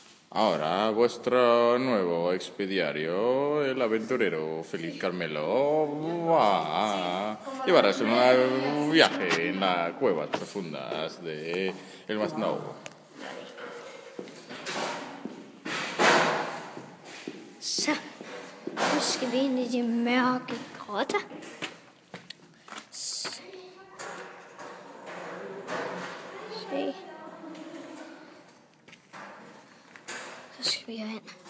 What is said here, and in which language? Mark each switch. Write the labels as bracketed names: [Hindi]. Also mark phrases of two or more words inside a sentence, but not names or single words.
[Spanish] Ahora vuestro nuevo expediario, el aventurero Feliz Carmelo, va a llevaros en un viaje en las cuevas profundas de el Masnou. [Danish] Så, nu skal vi ind i de mørke grotter. Se. Så skal vi herind.